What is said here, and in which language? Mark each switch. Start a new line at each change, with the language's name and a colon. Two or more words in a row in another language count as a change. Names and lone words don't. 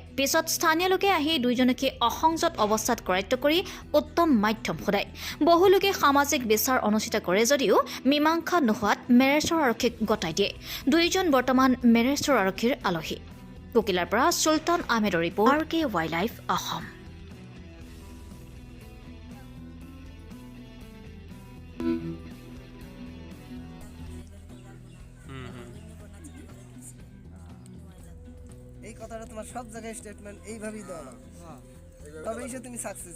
Assamese: পিছত স্থানীয় লোকে আহি দুয়োজনকে অসংযত অৱস্থাত কৰায়ত্ব কৰি উত্তম মাধ্যম সোধায়। বহু লোকে সামাজিক বিচাৰ অনুষ্ঠিত কৰে যদিও মীমাংসা নোহোৱাত মেৰেশ্বৰ আৰক্ষীক গতাই দিয়ে। দুয়োজন বৰ্তমান মেৰেশ্বৰ আৰক্ষীৰ আলহী। কুকিলাৰ পৰা চুলতান আহমেদৰ ৰিপৰ্ট, RK
English: wild life
Assamese: অসম।
Bangla: এই কথাটা তোমার সব জায়গায় স্টেটমেন্ট এইভাবেই দেওয়া না, তবে এসে তুমি সাকসেস।